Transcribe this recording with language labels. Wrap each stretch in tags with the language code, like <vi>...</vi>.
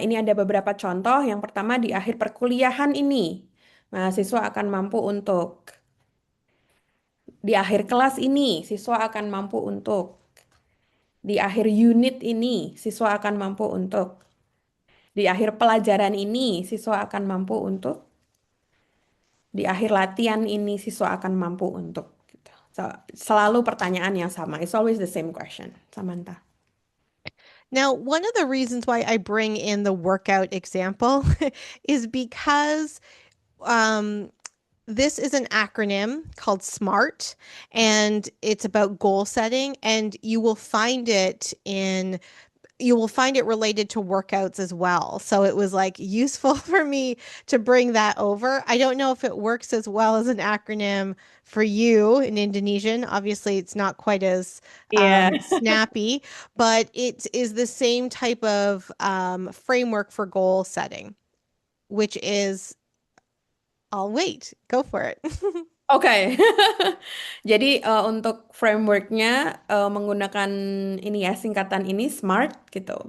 <id>Ini ada beberapa contoh. Yang pertama di akhir perkuliahan ini, mahasiswa akan mampu untuk di akhir kelas ini, siswa akan mampu untuk di akhir unit ini, siswa akan mampu untuk di akhir pelajaran ini, siswa akan mampu untuk di akhir latihan ini, siswa akan mampu untuk gitu. Selalu pertanyaan yang sama.</id> <en>It's always the same question, Samantha. Now, one of the reasons why I bring in the workout example is because this is an acronym called SMART, and it's about goal setting, and you will find it related to workouts as well. So it was like useful for me to bring that over. I don't know if it works as well as an acronym for you in Indonesian. Obviously, it's not quite as snappy, but it is the same type of framework for goal setting, which is, I'll wait, go for it.</en> <id>Oke, jadi untuk frameworknya menggunakan ini ya singkatan ini SMART gitu.</id>